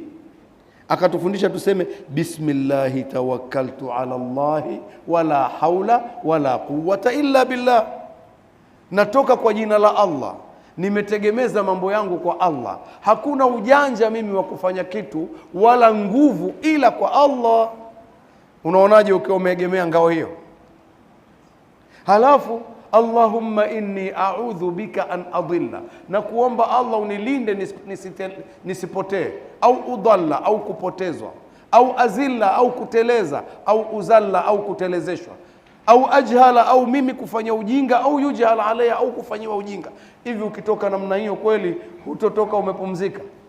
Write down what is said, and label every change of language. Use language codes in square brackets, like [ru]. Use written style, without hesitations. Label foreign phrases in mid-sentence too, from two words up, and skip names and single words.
[sw] Akatufundisha tuseme, [ar] بسم الله توكلت على الله ولا حول ولا قوة إلا بالله, [sw] natoka kwa jina la Allah, nimetegemeza mambo yangu kwa Allah, hakuna ujanja mimi wa kufanya kitu wala nguvu ila kwa Allah. Unaonaje ukiwa umeegemea ngao hiyo? Halafu [ar] اللهم إني أعوذ بك أن أضل, [sw] na kuomba Allah unilinde nisipotee, au udalla au kupotezwa, au azilla au kuteleza, au uzalla au kutelezeshwa, au ajhala au mimi kufanya ujinga, au [ar] يجهل علي [sw] au kufanyiwa ujinga. Hivi ukitoka namna hiyo kweli hutotoka umepumzika?